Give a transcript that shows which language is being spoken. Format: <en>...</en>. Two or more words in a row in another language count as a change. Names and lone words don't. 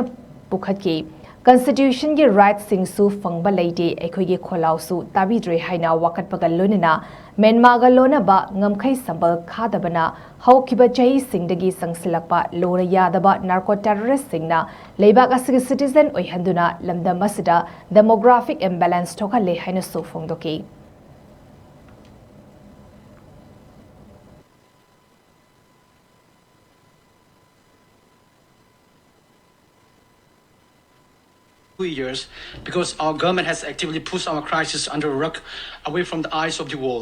<mni>pukhatki Constitution gi rights sing su fangba leite ekhoi gi kholau su tabidre haina wakat pagal lonina menma ga lona ba ngamkhai sambal khadabana haukiba chai singdagi sangsilakpa lora yadaba</mni> <en>narco terrorist</en> <mni>singna leibak asigi citizen oihanduna lamda masida</mni> <en>demographic imbalance</en> <mni>thoka le haina su phongdoki</mni> <en>Years because our government has actively pushed our crisis under a rug away from the eyes of the world.</en>